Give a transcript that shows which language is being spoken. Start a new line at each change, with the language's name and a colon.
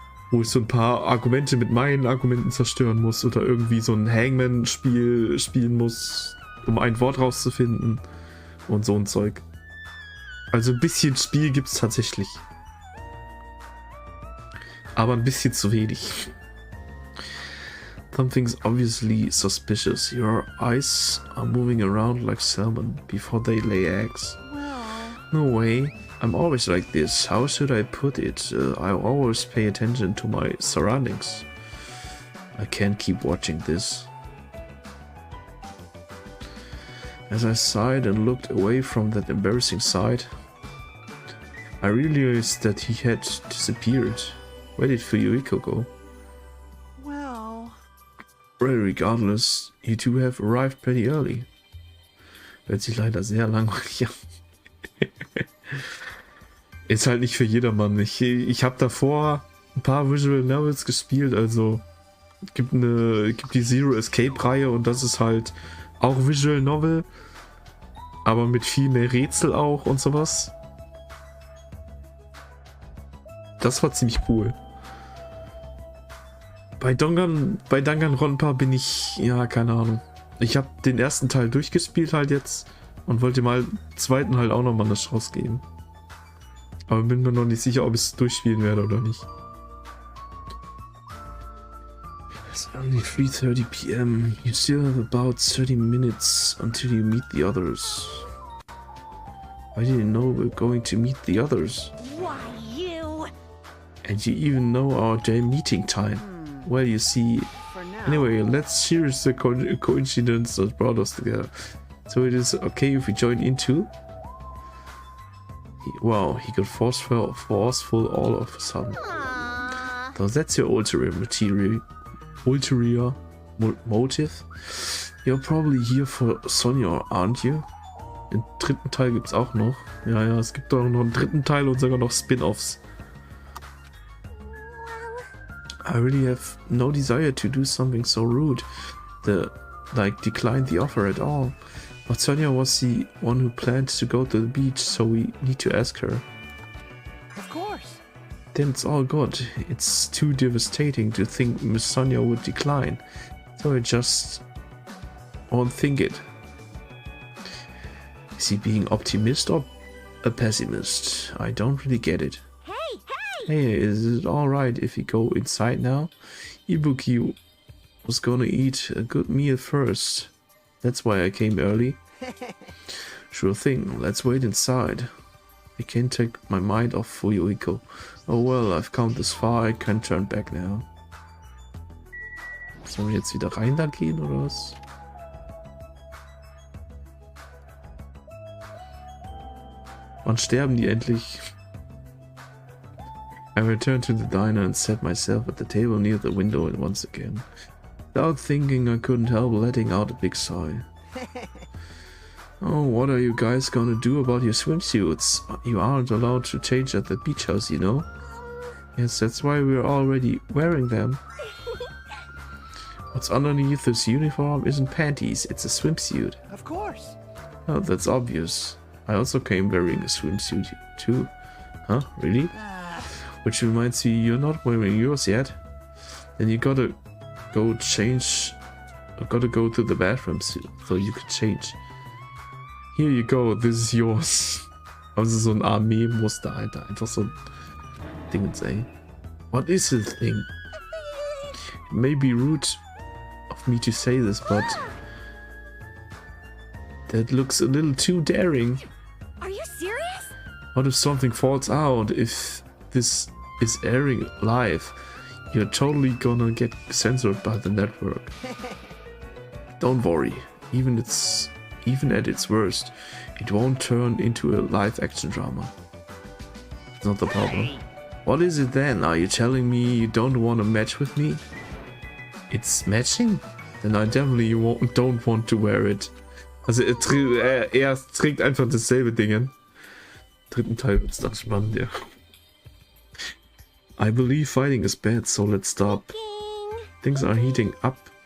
German: wo ich so ein paar Argumente mit meinen Argumenten zerstören muss oder irgendwie so ein Hangman-Spiel spielen muss, um ein Wort rauszufinden und so ein Zeug. Also ein bisschen Spiel gibt's tatsächlich. Aber ein bisschen zu wenig.
English: Something's obviously suspicious. Your eyes are moving around like salmon before they lay eggs. No way. I'm always like this. How should I put it? I always pay attention to my surroundings. I can't keep watching this. As I sighed and looked away from that embarrassing sight, I realized that he had disappeared. Where did Fuyuhiko go? Well... Well, regardless, you two have arrived pretty early.
German: Hört sich leider sehr langweilig an. Ist halt nicht für jedermann. Ich habe davor ein paar Visual Novels gespielt, also gibt die Zero Escape Reihe und das ist halt auch Visual Novel, aber mit viel mehr Rätsel auch und sowas. Das war ziemlich cool. Bei Danganronpa bin ich, ja, keine Ahnung. Ich habe den ersten Teil durchgespielt halt jetzt und wollte mal den zweiten halt auch nochmal eine Chance geben. Aber bin mir noch nicht sicher, ob ich es durchspielen werde oder nicht.
English: It's only 3:30 p.m. You still have about 30 minutes until you meet the others. I didn't know we're going to meet the others. Why, you? And you even know our day meeting time. Well, you see... For now... Anyway, let's cherish the coincidence that brought us together. So it is okay if we join in too? Wow, he got forceful all of a sudden. Aww. So that's your ulterior motive? You're probably here for Sonia, aren't you?
German: Den dritten Teil gibt's auch noch. Ja, es gibt auch noch einen dritten Teil und sogar noch Spin-Offs.
English: I really have no desire to do something so rude, like decline the offer at all. But Sonia was the one who planned to go to the beach, so we need to ask her. Of course. Then it's all good. It's too devastating to think Miss Sonia would decline, so I just won't think it. Is he being optimist or a pessimist? I don't really get it. Hey, is it alright if we go inside now? Ibuki was gonna eat a good meal first. That's why I came early. Sure thing, let's wait inside. I can't take my mind off Fuyuhiko. Oh well, I've come this far, I can't turn back now.
German: Sollen wir jetzt wieder rein da gehen oder was? Wann sterben die endlich?
English: I returned to the diner and sat myself at the table near the window once again. Without thinking, I couldn't help letting out a big sigh. Oh, what are you guys gonna do about your swimsuits? You aren't allowed to change at the beach house, you know? Yes, that's why we're already wearing them. What's underneath this uniform isn't panties, it's a swimsuit. Of course. Oh, that's obvious. I also came wearing a swimsuit too. Huh? Really? Which reminds me, you're not wearing yours yet. Then you gotta go change. Gotta go to the bathroom so you can change. Here you go, this is yours.
German: Also so ein Armee-Muster, Alter. Einfach so ein Dingens, ey.
English: What is this thing? It may be rude of me to say this, but that looks a little too daring. Are you serious? What if something falls out? If this is airing live, you're totally gonna get censored by the network. Don't worry, even at its worst, it won't turn into a live action drama. It's not the problem. What is it then? Are you telling me you don't want to match with me? It's matching? Then I definitely don't want to wear it.
German: Also er trägt einfach dasselbe Ding. Im dritten Teil wird's dann spannend, ja.
English: I believe fighting is bad, so let's stop. Things are heating up.